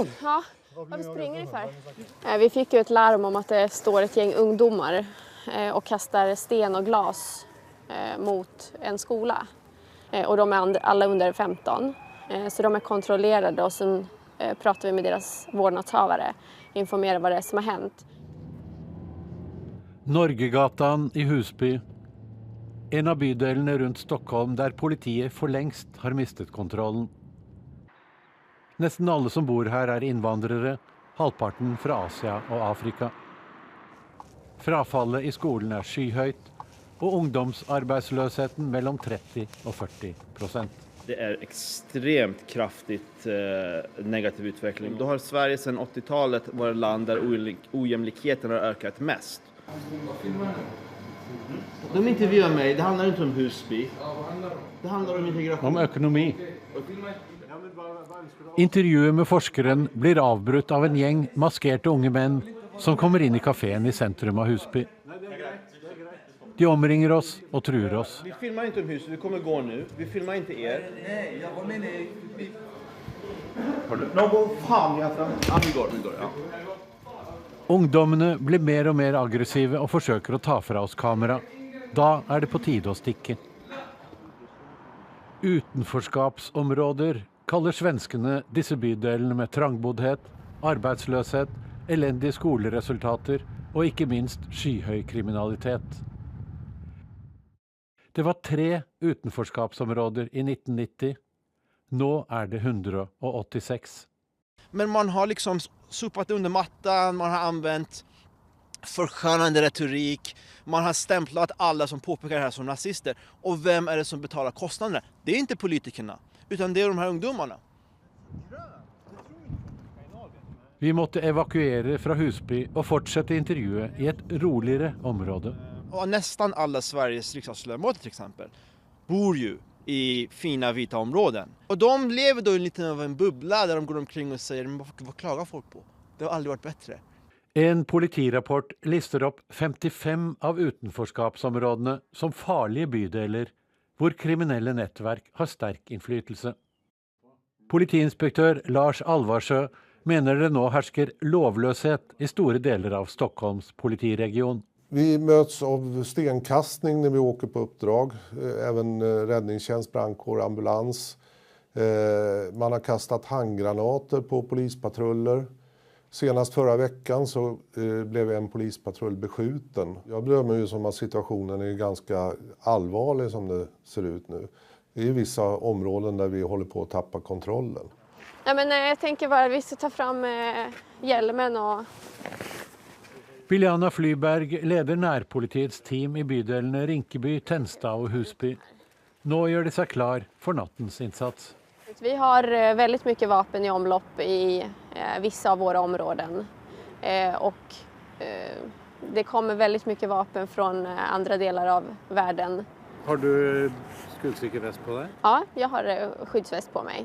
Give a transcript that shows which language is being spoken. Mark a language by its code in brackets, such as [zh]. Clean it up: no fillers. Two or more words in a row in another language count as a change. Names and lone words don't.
[sv] Ja, varför springer ni för? Vi fick ju ett larm om att det står ett gäng ungdomar och kastar sten och glas mot en skola. Och de är alla under 15. Så de är kontrollerade och sen pratar vi med deras vårdnadshavare. Informerar vad det är som har hänt. [no] Norgegatan i Husby. En av bydelene rundt Stockholm der politiet for lengst har mistet kontrollen. Nesten alle som bor her er innvandrere, halvparten fra Asia og Afrika. Frafallet i skolen er skyhøyt, og ungdomsarbeidsløsheten mellom 30 og 40%. [sv] Det är extremt kraftigt negativ utveckling. Då har Sverige sedan 80-talet varit land där ojämlikheten har ökat mest. De intervjuar mig, det handlar inte om Husby. Det handlar om integration. Om økonomi. [no] Intervjuet med forskeren blir avbrutt av en gjeng maskerte unge menn som kommer inn i kaféen i sentrum av Husby. De omringer oss og truer oss. [sv] Vi filmar inte om huset, vi kommer gå nu. Vi filmar inte er. Nej, jag var med i... Har du? Någon fan jag tror. Ja, vi går, ja. [no] Ungdommene blir mer og mer aggressive og forsøker å ta fra oss kamera. Da er det på tide å stikke. Utenforskapsområder kaller svenskene disse bydelene med trangboddhet, arbeidsløshet, elendige skoleresultater og ikke minst skyhøy kriminalitet. Det var 3 utenforskapsområder i 1990. Nå er det 186. [sv] Men man har liksom sopat under mattan, man har använt förskönande retorik, man har stämplat alla som påpekar det här som nazister. Och vem är det som betalar kostnaderna? Det är inte politikerna, utan det är de här ungdomarna. [no] Vi måtte evakuere fra Husby og fortsette intervjuet i et roligere område. [sv] Och nästan alla Sveriges riksdagsledamöter till exempel bor ju i fina vita områden. Och de lever då i lite av en bubbla där de går omkring och säger vad klagar folk på? Det har aldrig varit bättre. [no] En politirapport lister opp 55 av utenforskapsområdene som farlige bydeler, hvor kriminelle nettverk har sterk innflytelse. Politiinspektør Lars Alvarsjø mener det nå hersker lovløshet i store deler av Stockholms politiregion. [sv] Vi möts av stenkastning när vi åker på uppdrag, även räddningstjänst, brandkår, ambulans. Man har kastat handgranater på polispatruller. Senast förra veckan så blev en polispatrull beskjuten. Jag bedömer ju som att situationen är ganska allvarlig som det ser ut nu. Det är vissa områden där vi håller på att tappa kontrollen. Ja, men jag tänker bara att vi ska ta fram hjälmen och... [no] Biljana Flyberg leder nærpolitiets team i bydelene Rinkeby, Tensta og Husby. Nå gjør de seg klar for nattens innsats. [sv] Vi har väldigt mycket vapen i omlopp i vissa av våra områden. Och det kommer väldigt mycket vapen från andra delar av världen. [no] Har du skuddsikker vest på deg? [sv] Ja, jag har skyddsväst på mig.